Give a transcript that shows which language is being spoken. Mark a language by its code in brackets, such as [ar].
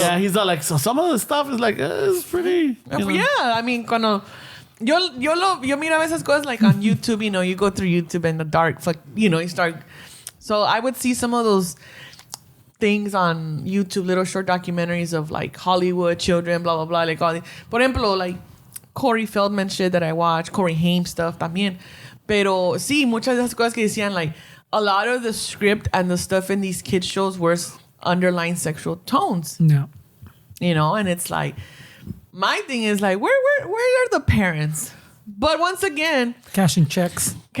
[en] Yeah, he's like, so some of the stuff is like, it's pretty. Yeah, I mean, [es] cuando yo miraba esas cosas [en] like on YouTube, you go through YouTube in the dark, you start. So I would see some of those things on YouTube, little short documentaries of like Hollywood children, blah blah blah, like all. [es] Por ejemplo, [en] like Corey Feldman shit that I watch, Corey Haim stuff también. [es] Pero sí, muchas de esas cosas que decían, [en] like, a lot of the script and the stuff in these kids shows were underlying sexual tones. Yeah. And it's like, my thing is like, where are the parents? But once again, Cashing checks,